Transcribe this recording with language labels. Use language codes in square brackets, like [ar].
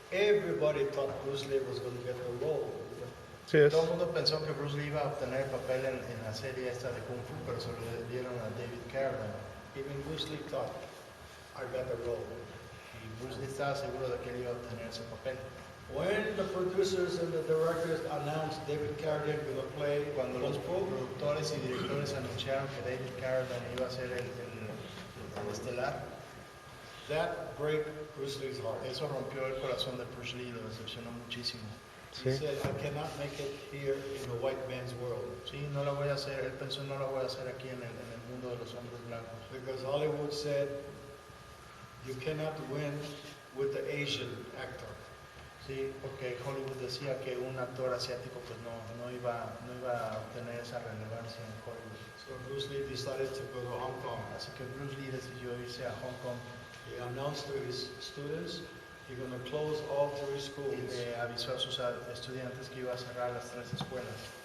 [en] Everybody thought Bruce Lee was going to get the role. [es] Sí, es. Todo el mundo pensó que Bruce Lee iba a obtener el papel en la serie esta de Kung Fu, pero se lo dieron a David Carradine. [en] Even Bruce Lee thought, I got the role. [es] Y Bruce Lee estaba seguro de que él iba a obtener ese papel. [en] When the producers and the directors announced David Carradine going to play [es] Cuando los [en] Kung Fu, [es] productores y directores anunciaron que David Carradine iba a ser el estelar, [en] that break Bruce Lee's heart. [es] eso rompió el corazón de Bruce Lee, lo decepcionó muchísimo. [en] He [es] Sí. [en] said, I cannot make it here in the white man's world. [es] Sí, no lo voy a hacer, él pensó no lo voy a hacer aquí en el mundo de los hombres blancos. [en] Because Hollywood said, you cannot win with the Asian actor. [es] Sí, porque Hollywood decía que un actor asiático pues no iba a obtener esa relevancia en Hollywood. [en] So Bruce Lee decided to go to Hong Kong. [es] Así que Bruce Lee decidió irse a Hong Kong [en] He announced to his students, he's going to close all 3 [es] y [en] schools. [es] le avisó a sus estudiantes que iba a cerrar las 3 escuelas,